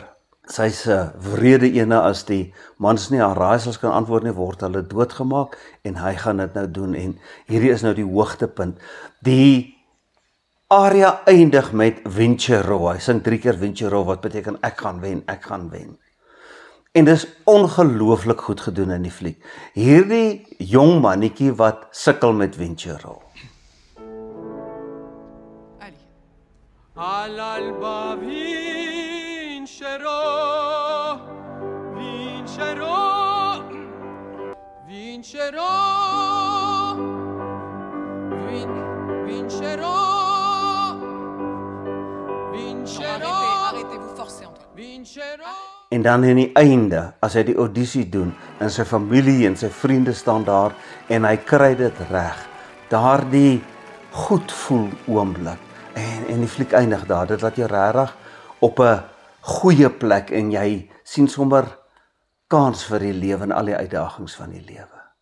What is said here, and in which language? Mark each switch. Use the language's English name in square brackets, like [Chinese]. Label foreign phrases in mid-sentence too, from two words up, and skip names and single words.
[Afrikaans] Sy's 'n wrede ene, as die mans nie haar raaisels kan antwoord nie, word hulle doodgemaak, en hy gaan dit nou doen, en hierdie is nou die hoogtepunt. Die aria eindig met Vincero. Hy sing 3 keer Vincero, wat beteken ek gaan wen, ek gaan wen. En dis ongelooflik goed gedoen in die fliek. Hierdie jong mannetjie wat sukkel met Vincero. [Italian] All'alba vincerò, vincerò, vincerò, vincerò, vincerò. Arrêtez-vous forcez entre. Vincerò. [Afrikaans] En dan in die einde, as hy die audisie doen, en sy familie en sy vriende staan daar, en hy kry dit reg, daardie goed voel oomblik, en die fliek eindig daar, dit laat jou regtig op 'n goeie plek, en jy sien sommer kans vir die lewe en al die uitdagings van die lewe.